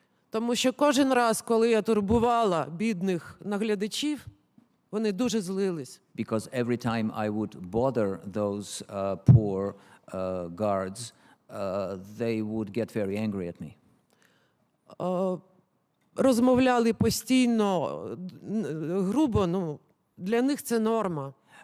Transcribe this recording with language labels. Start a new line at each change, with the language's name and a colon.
Ukrainian: Тому що кожен раз, коли я турбувала бідних наглядачів, вони дуже злились.
English: Because every time I would bother those poor guards, they would get very angry at me.
Ukrainian: Розмовляли постійно грубо, для них це норма.